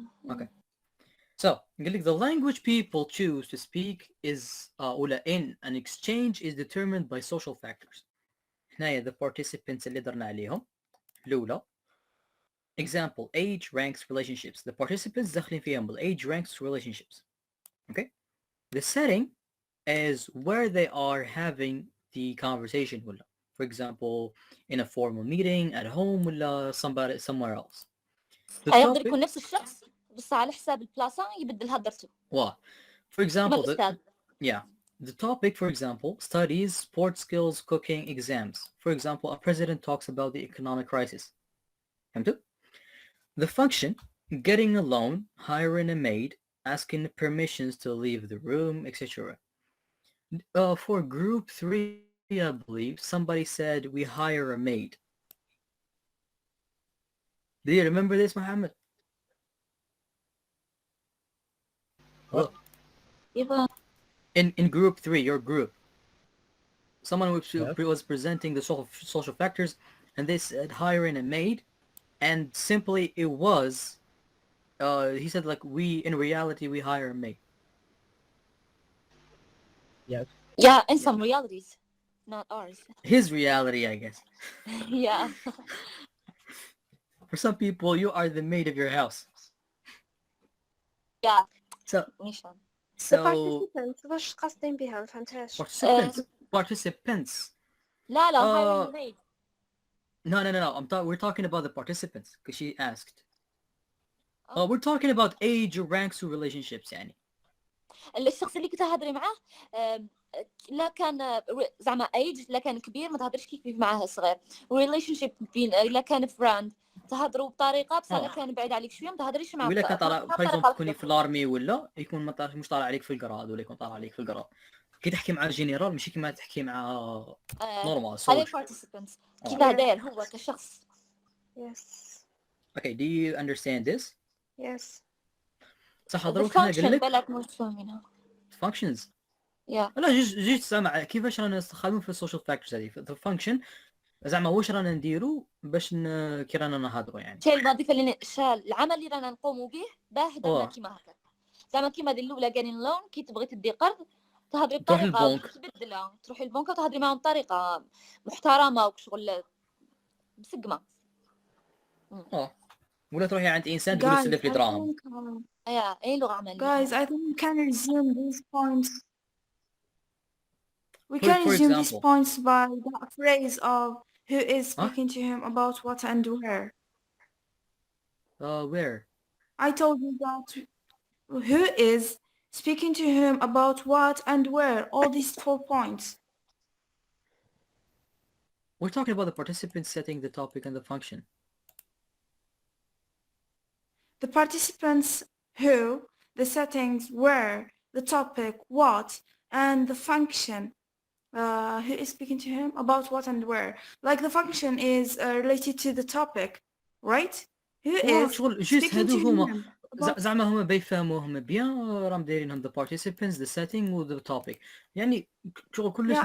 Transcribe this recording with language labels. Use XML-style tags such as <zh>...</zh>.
<en>okay so</en> <ar>قال لك</ar> <en>the language people choose to speak is ولا in an exchange is determined by social factors.</en> <ar>هنايا the participants اللي درنا عليهم الأولى.</ar> <en>example age ranks relationships. the participants</en> <ar>داخلين فيهم</ar> <en>age ranks relationships. okay the setting is where they are having the conversation ولا for example in a formal meeting at home ولا somewhere else.</en> <ar>يقدر يكون نفس الشخص بس على حساب البلاصة يبدل هدرته.</ar> <en>for example the topic for example studies, sports skills, cooking, exams. for example a president talks about the economic crisis.</en> <ar>فهمتوا؟</ar> <en>the function getting a loan, hiring a maid, asking permissions to leave the room, etc. For group 3 I believe somebody said we hire a maid. Do you remember this, Mohammed? In group 3, your group, someone was presenting the social factors and they said hiring a maid, and simply it was he said like in reality we hire a maid. Yes. Yeah, in some realities, not ours. His reality, I guess. Yeah. For some people, you are the maid of your house. Yeah. So</en> <ar>participants واش قاصدين بها ما فهمتهاش.</ar> <en>participants. لا hiring a maid. No. We're talking about the participants because she asked. We're talking about age, ranks, و relationships يعني.</en> <ar>الشخص اللي كنت تهضري معاه لا كان زعما ايج لا كان كبير ما تهضرش كيف معاه صغير. relationship بين لا كان فريند تهضروا بطريقه بس لا كان بعيد عليك شويه ما تهضريش معاه. ولا كان طالع بايزون تكوني في الارمي ولا يكون مش طالع عليك في القراد ولا يكون طالع عليك في القراد. كي تحكي مع الجنرال ماشي كيما تحكي مع نورمال هذا participants كيف داير هو كشخص.</ar> <en>Yes. Okay, do you understand this? Yes.</en> <ar>صح دروك هنا قال لك بالك مش فاهمينها.</ar> <en>functions.</en> <ar>لا جيت سامع كيفاش رانا نستخدموا في السوشيال فاكتورز هذه</ar> <en>the function</en> <ar>زعما واش رانا نديروا باش كي رانا نهضروا يعني. الشيء الوظيفه اللي العمل اللي رانا نقوموا به باه درنا كيما هكا زعما كيما هذه الاولى قالين لون كي تبغي تدي قرض تهضري بطريقه تبدلها تروحي للبنك وتهضري معاهم بطريقه محترمه وشغل مسقمه. ولا تروحي عند انسان تقول له سلف لي دراهم. اي لغه عمليه.</ar> <en>Guys, I think we can resume these points. We For can resume these example. points by that phrase of who is speaking to him about what and where. Where? I told you that who is speaking to whom, about what and where, all these 4 points. We're talking about the participants setting the topic and the function. The participants who, the settings where, the topic what, and the function who is speaking to whom, about what and where. Like the function is related to the topic, right? Who is speaking to whom.</en> <ar>زعما هما بيفهموهم بيان راهم دايرينهم</ar> <en>the participants the setting</en> <ar>و</ar> <en>the topic</en> <ar>يعني شغل كلش</ar>